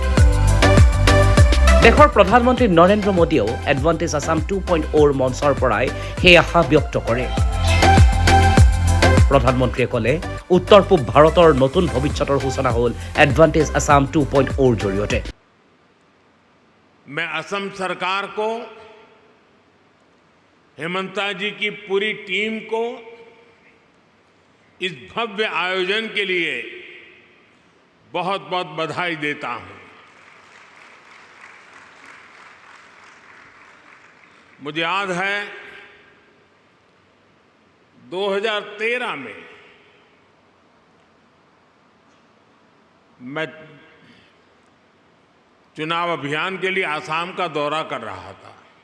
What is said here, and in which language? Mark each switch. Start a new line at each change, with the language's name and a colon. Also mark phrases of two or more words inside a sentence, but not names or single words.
Assamese: দেশৰ প্ৰধানমন্ত্ৰী নৰেন্দ্ৰ মোদীয়েও এডভান্টেজ আছাম 2.0 মঞ্চৰ পৰাই সেই আশা ব্যক্ত কৰে প্ৰধানমন্ত্ৰীয়ে ক'লে উত্তৰ পূব ভাৰতৰ নতুন ভৱিষ্যতৰ সূচনা হ'ল এডভান্টেজ আছাম 2.0 জৰিয়তে
Hindi: मैं असम सरकार को हेमंता जी की पूरी टीम को इस भव्य आयोजन के लिए बहुत बहुत बधाई देता हूं मुझे याद है 2013 में मैं चुनाव अभियान के लिए आसाम का दौरा कर रहा था